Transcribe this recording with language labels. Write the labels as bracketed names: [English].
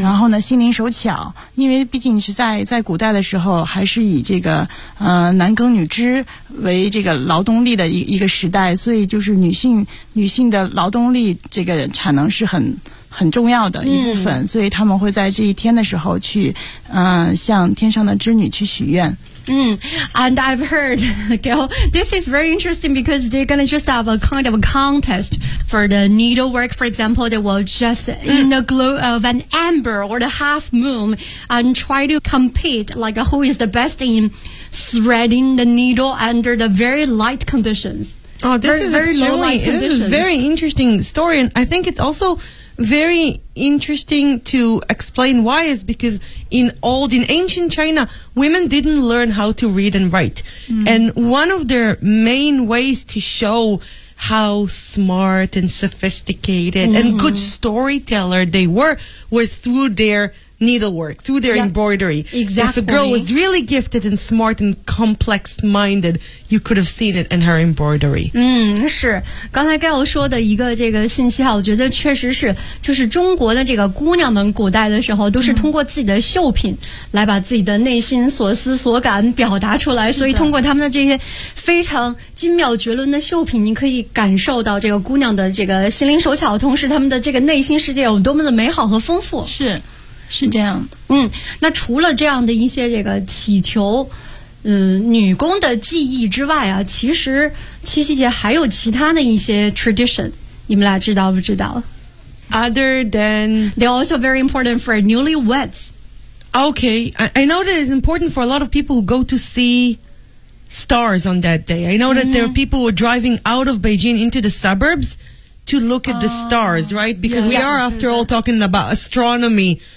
[Chinese] 然后呢心灵手巧，因为毕竟是在古代的时候还是以这个男耕女织为这个劳动力的一个时代，所以就是女性的劳动力这个产能是很重要的一部分，所以他们会在这一天的时候去向天上的织女去许愿。 [English] And I've heard, Gil, this is very interesting because they're going to just have a kind of a contest for the needlework. For example, they will just in the glow of an amber or the half moon and try to compete, like who is the best in threading the needle under the very light conditions. Oh, this is very low light conditions. This is a very interesting story. And I think it's also... very interesting to explain why is because in ancient China, women didn't learn how to read and write. And one of their main ways to show how smart and sophisticated and good storyteller they were was through their needlework, through their embroidery. Exactly. If a girl was really gifted and smart and complex minded, you could have seen it in her embroidery. [Chinese] 是刚才 Gail 说的一个这个信息啊，我觉得确实是，就是中国的这个姑娘们古代的时候都是通过自己的绣品来把自己的内心所思所感表达出来，所以通过他们的这些非常精妙绝伦的绣品，你可以感受到这个姑娘的这个心灵手巧，同时他们的这个内心世界有多么的美好和丰富。是这样的。那除了这样的一些这个祈求女工的技艺之外啊，其实七夕节还有其他的一些 tradition， 你们俩知道不知道？ [English] Other than they're also very important for newlyweds. Okay, I know that it's important for a lot of people who go to see stars on that day. I know that there are people who are driving out of Beijing into the suburbs to look at the stars, right? Because we are after all talking about astronomy.